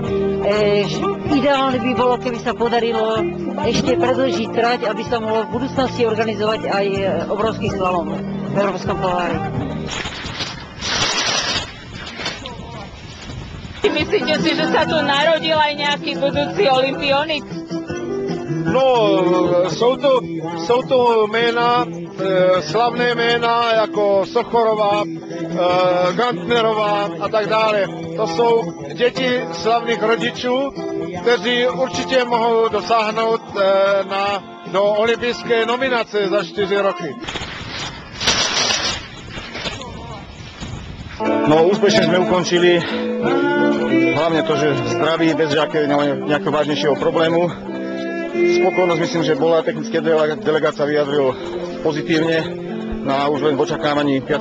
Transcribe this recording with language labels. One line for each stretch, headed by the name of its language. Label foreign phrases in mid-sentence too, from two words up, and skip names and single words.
Slovak: Ideálne by bolo, keby sa podarilo ešte predĺžiť trať, aby sa mohlo v budúcnosti organizovať aj obrovský slalom v Európskom pohári. Myslíte si, že sa tu narodil aj nejaký budúci olympionik? No,
Czech: jsou to jména, slavné jména jako Sochorová, Gantnerová a tak dále. To jsou děti slavných rodičů, kteří určitě mohou dosáhnout do olympijské nominace za 4 roky.
Slovak: No, úspešne sme ukončili, hlavne to, že zdraví, bez nejakého vážnejšieho problému. Spokojnosť myslím, že bola, technické delegácia vyjadril pozitívne. No a už len v očakávaní 5.